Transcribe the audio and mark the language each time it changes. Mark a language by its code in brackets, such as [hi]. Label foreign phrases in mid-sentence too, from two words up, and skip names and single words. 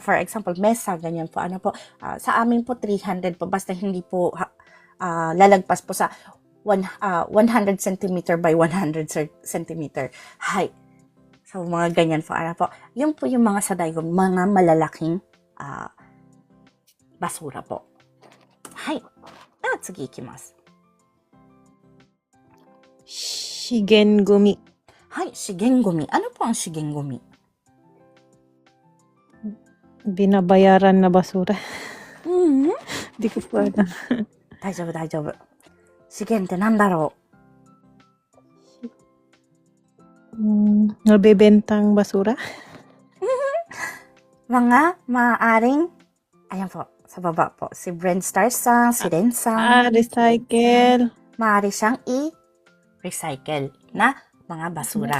[en] For example, [tl] mesa, ganyan po, sa amin po 300 po, basta hindi po lalagpas po sa 100 cm by 100 cm. Hay. So, mga ganyan po, yun po yung mga sadaigo, mga malalaking basura po. Hay. [ja] 次行きます. [tl] Shigengumi. [ja] はい、資源ごみ. [tl] Ano po ang shigengumi? Binabayaran na basura. Di ko po alam. [ja] 大丈夫。資源ってなんだろ [tl] Nabebentang basura? Mga maaaring, ayan po, sa baba po, si Brent Star-san, si Ren-san, Recycle. maaari siyang i-recycle na mga basura.